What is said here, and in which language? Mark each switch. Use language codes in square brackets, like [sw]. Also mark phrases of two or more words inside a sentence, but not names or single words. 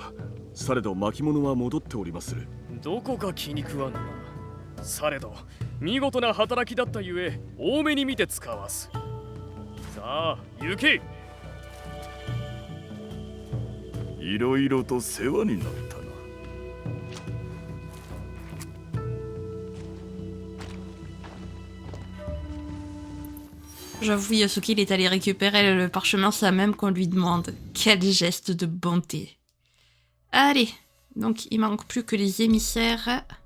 [ja] されど巻物は戻っておりまする。どこか気に食わぬな。されど見事な働きだったゆえ多めに見て使わす。さあ行け。いろいろと世話になったな。 [fr] J'avoue, Yasuke, il est allé récupérer le parchemin sans même qu'on lui demande. Quel geste de bonté. Allez, donc il manque plus que les émissaires.